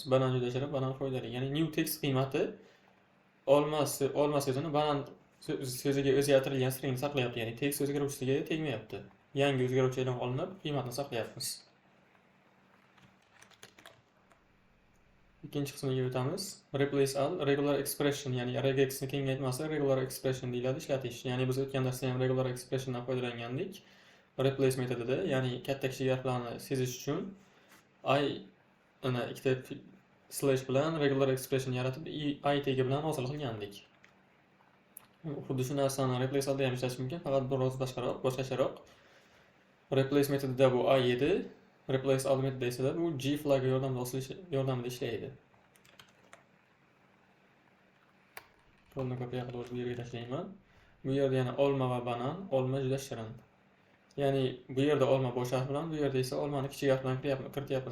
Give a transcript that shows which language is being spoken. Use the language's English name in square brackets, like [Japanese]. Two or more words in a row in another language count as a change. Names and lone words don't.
[Uzbek] Banan juda shirin, banan foydali. Ya'ni [English] new text [Uzbek] qiymati olma so'zini banan so'ziga o'zgartirilgan string saqlayapti. Ya'ni text o'zgaruvchisiga tegmayapti. Yangi o'zgaruvchi e'lon qilinib, qiymatni saqlayapmiz. Ikkinchi qismiga o'tamiz. [English] Replace all regular expression, [Uzbek] ya'ni regexni kengaytmasi [English] regular expression [Uzbek] deyiladi, ishlatish. Ya'ni biz o'tgan darsda ham [English] regular expressiondan [Uzbek] foydalangandik. Replace metodida, ya'ni katta kichik harflarni sezish uchun ana ikkita slash bilan [English] regular expression [Uzbek] yaratib i tagi bilan hosil qilgandik. Xuddi shu narsani [English] replace allda [Uzbek] ham ishlatish mumkin, faqat biroz boshqacharoq. Replace metodida bu i edi. [English] Replace all [Uzbek] metodida esa bu g flag yordamida ishlaydi. Kodni kopiya qilib bu yerga tashlayman. Bu yerda yana olma va banan, olma juda shirin. Ya'ni bu yerda olma bosh harf bilan, bu yerda esa olmani kichik harf bilan kirityapmiz.